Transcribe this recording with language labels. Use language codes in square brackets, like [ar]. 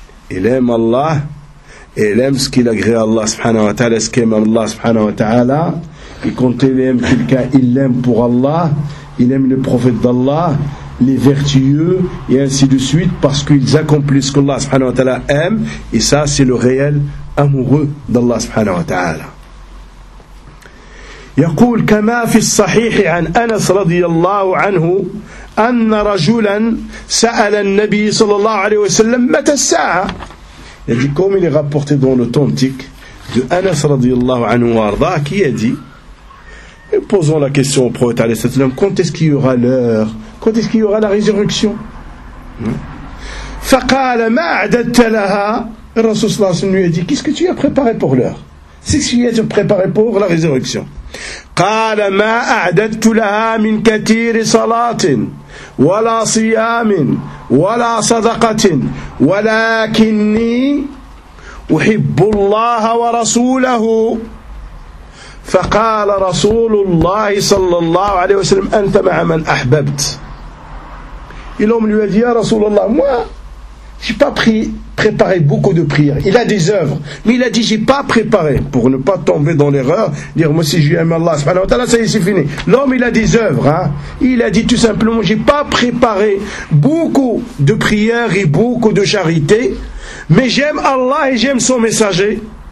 [fr] Il aime Allah, et il aime ce qu'il agrée à Allah subhanahu wa ta'ala, ce qu'aime Allah subhanahu wa ta'ala. Et quand il aime quelqu'un, il l'aime pour Allah, il aime le prophète d'Allah, les vertueux, et ainsi de suite, parce qu'ils accomplissent ce qu'Allah subhanahu wa ta'ala aime, et ça, c'est le réel amoureux d'Allah subhanahu wa ta'ala. [ar] يقول كما في الصحيح عن أنس رضي الله عنه أن رجلا سأل النبي صلى الله عليه وسلم متى الساعة. [fr] Il dit comme il est rapporté dans l'authentique de Anas [ar] رضي الله عنه وارضاه [fr] qui a dit, et posons la question au prophète [ar] عليه الصلاة والسلام, [fr] quand est-ce qu'il y aura l'heure, quand est-ce qu'il y aura la résurrection. [ar] فقال ما أعددت لها. الرسول صلى الله عليه وسلم [fr] lui a dit, qu'est-ce que tu as préparé pour l'heure, c'est ce que tu as préparé pour la résurrection. [ar] قال ما أعددت لها من كثير صلاة ولا صيام ولا صدقة ولكني أحب الله ورسوله. فقال رسول الله صلى الله عليه وسلم أنت مع من أحببت. [fr] الهم lui a dit [ar] يا رسول الله [fr] moi j'ai pas préparé beaucoup de prières. Il a des œuvres, mais il a dit j'ai pas préparé, pour ne pas tomber dans l'erreur, dire moi si j'aime Allah subhanahu wa ta'ala, ça y est, c'est fini. L'homme, il a des œuvres, hein. Il a dit tout simplement j'ai pas préparé beaucoup de prières et beaucoup de charité, mais j'aime Allah et j'aime son messager.